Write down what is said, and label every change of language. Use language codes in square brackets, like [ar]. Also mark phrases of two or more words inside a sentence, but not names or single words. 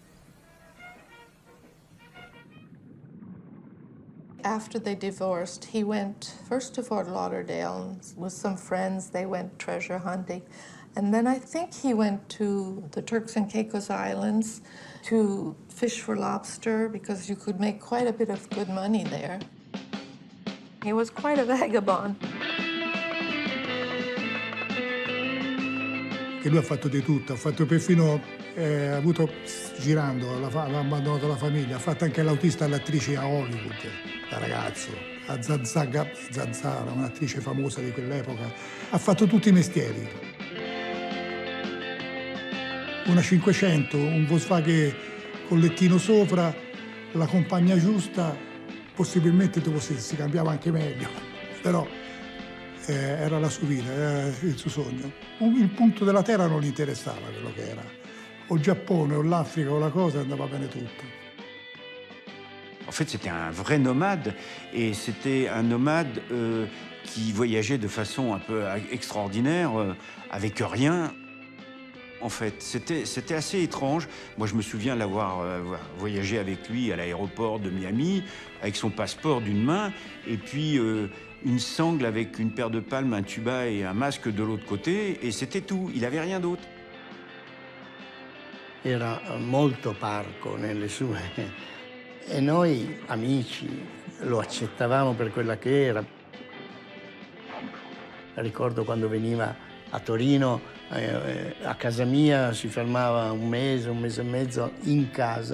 [en] After they divorced, he went first to Fort Lauderdale with some friends. They went treasure hunting. And then I think he went to the Turks and Caicos Islands to fish for lobster, because you could make quite a bit of good money there. He was quite a vagabond. [it] Che lui ha fatto di tutto, ha fatto perfino, ha avuto, girando, ha abbandonato la famiglia, ha fatto anche l'autista all'attrice a Hollywood, da ragazzo, a Zanzara, un'attrice famosa di quell'epoca. Ha fatto tutti i mestieri. Una 500, un Volkswagen con lettino sopra, la compagna giusta, possibilmente dopo si cambiava anche meglio, però era la sua vita, era il suo sogno. Il punto della terra non gli interessava quello che era. O il Giappone, o l'Africa, o la cosa, andava bene tutto. [fr] En fait, c'était un vrai nomade, et c'était un nomade qui voyageait de façon un peu extraordinaire, avec rien. En fait, c'était assez étrange. Moi, je me souviens l'avoir voyagé avec lui à l'aéroport de Miami, avec son passeport d'une main, et puis une sangle avec une paire de palmes, un tuba et un masque de l'autre côté, et c'était tout. Il n'avait rien d'autre. [it] Era molto parco nelle sue... E noi, amici, lo accettavamo per quella che era. Ricordo quando veniva a Torino, a casa mia, si fermava un mese e mezzo in casa.